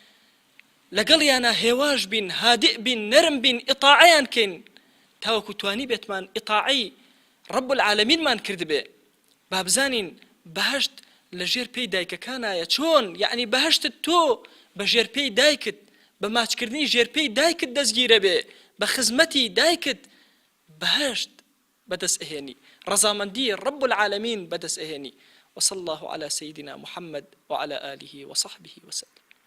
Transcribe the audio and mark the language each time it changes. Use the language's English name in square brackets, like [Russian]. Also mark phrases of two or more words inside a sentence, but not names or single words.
[Central Kurdish] لەگەڵیانە هێواش بین هادئ بین نەرم بین ئیطاعەیان کەین تاوەکو توانی بێتمان ئیطاعەی [Arabic] ڕەب العالەمینمان [Central Kurdish] کردبێ با بزانین بەهەشت لە ژێر پێی دایکەکانایە چۆن یعنی بەهەشتت تۆ بە ژێر پێی دایکت بە ماچکردنی ژێر پێی دایکت دەستگیرە بێ بە خزمەتی دایکت بەهەشت بەدەست ئەهێنی ڕەزامەندی [Arabic] ڕەب العالەمین [Central Kurdish] بەدەست ئەهێنی [Arabic] وصلى الله على سيدنا محمد وعلى آله وصحبه وسلم